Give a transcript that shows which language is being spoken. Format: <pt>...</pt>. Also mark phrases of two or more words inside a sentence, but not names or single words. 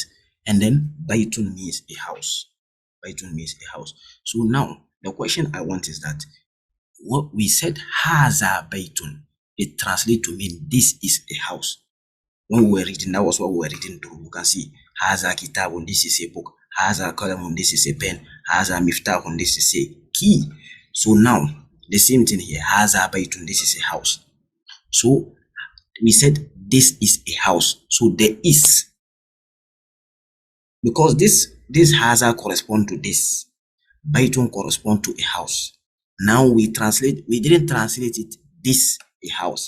<en>And then baytun means a house. Baytun means a house. So now the question I want is that what we said</en> <ar>هذا بيت,</ar> <en>it translates to mean this is a house. When we were reading, that was what we were reading through. You can see</en> <ar>هذا كتاب,</ar> <en>this is a book.</en> <ar>هذا قلم,</ar> <en>this is a pen.</en> <ar>هذا مفتاح,</ar> <en>this is a key. So now the same thing here.</en> <ar>هذا بيت,</ar> <en>this is a house. So we said this is a house. So there is, because this haza correspond to this. Baytun correspond to a house. Now we didn't translate it this a house.</en>